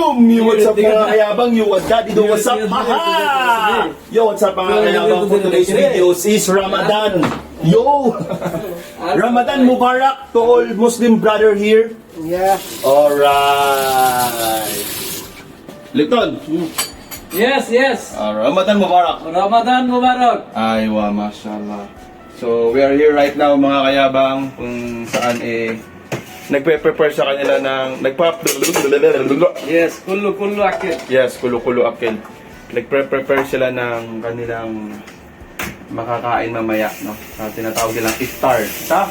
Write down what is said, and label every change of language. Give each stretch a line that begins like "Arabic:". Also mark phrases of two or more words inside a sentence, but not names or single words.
English: Boom! Yo, what's up
Filipino: mga kayabang?
English: Yo, what's up? Yo, what's up? Haha! Yo, what's up
Filipino: mga kayabang?
English: For today's videos is Ramadan. Yo!
Arabic: رمضان مبارك
English: to all Muslim brother here. Yeah. Alright. Lipton. Yes, yes.
Arabic: رمضان مبارك. رمضان مبارك. أيوه، ما شاء الله.
English: So, we are here right now
Filipino: mga kayabang kung saan nagpe-prepare sa kanila ng
Arabic: Yes, كله أكل. Yes, كله أكل.
Filipino: Nagpe-prepare sila ng kanilang makakain mamaya, no? Tinatawag nilang iftar. Sa?